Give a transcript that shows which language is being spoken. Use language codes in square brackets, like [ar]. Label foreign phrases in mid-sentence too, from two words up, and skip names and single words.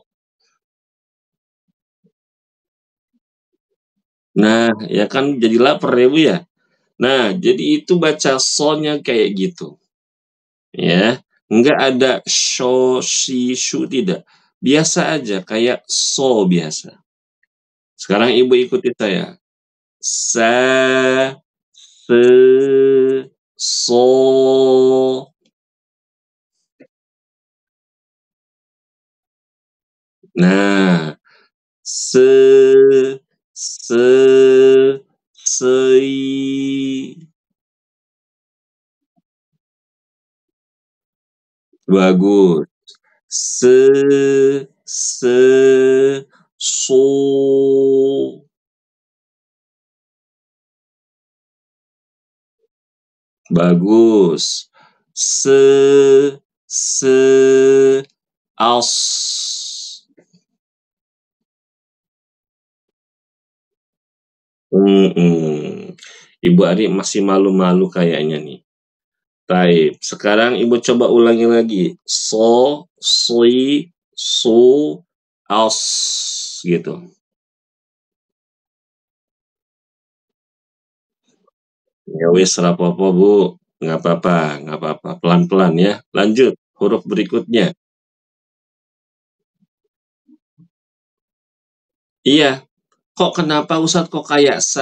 [id] Nah, ya kan jadi lapar ya, Bu, ya? Nah, jadi itu baca so-nya kayak gitu, ya. Nggak ada sho, shi, shu, tidak. Biasa aja, kayak so biasa. Sekarang Ibu ikuti saya. Sa, se, so. Nah, se, se, sei. Bagus. Se, so. Bagus. Se, as. Mhm. Ibu Ari masih malu-malu kayaknya nih. Baik, sekarang Ibu coba ulangi lagi. So, sui, su, as, gitu. [jv] Ya wis rapopo Bu, [id] nggak apa-apa, nggak apa-apa. Pelan-pelan ya. Lanjut, huruf berikutnya. Iya, kok kenapa Ustadz kok kayak sa?